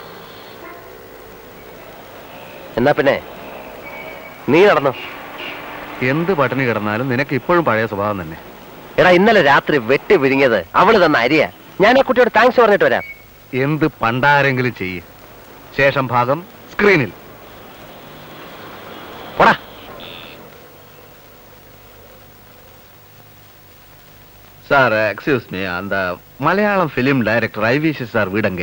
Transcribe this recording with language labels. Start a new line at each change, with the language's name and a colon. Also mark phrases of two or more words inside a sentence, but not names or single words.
Malayalam: എന്നാ പിന്നെ നീ നടന്നോ. എന്ത് പട്ടിണി കിടന്നാലും നിനക്ക് ഇപ്പോഴും പഴയ സ്വഭാവം തന്നെ. എടാ, ഇന്നലെ രാത്രി വെട്ടി വിഴുങ്ങിയത് അവള് തന്ന അരിയാ. ഞാൻ ആ കുട്ടിയോട് താങ്ക്സ് പറഞ്ഞിട്ട് വരാം. എന്ത് പണ്ടാരെങ്കിലും ചെയ്യ്. ശേഷം ഭാഗം സ്ക്രീനിൽ. പോടാ.
Tamil: சார்,
English: excuse me,
Tamil: அந்த மலையாளம்
English: film director
Tamil: ஐவிசி சார் வீடங்க?